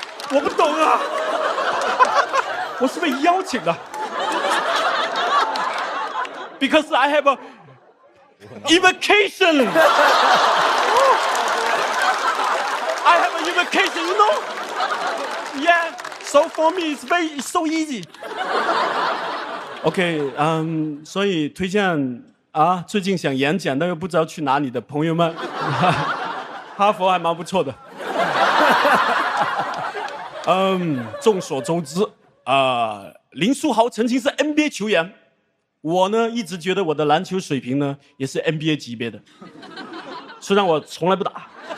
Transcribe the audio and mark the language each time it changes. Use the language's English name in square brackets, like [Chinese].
[Chinese] 我不懂啊，我是被邀请的。 [English] Because I have a invitation. I have an invitation, you know? Yeah. So for me, it's so easy. [Chinese] OK，所以推荐啊，最近想演讲但又不知道去哪里的朋友们，哈佛还蛮不错的。众所周知，林书豪曾经是 NBA 球员，我呢一直觉得我的篮球水平呢也是 NBA 级别的，虽然我从来不打。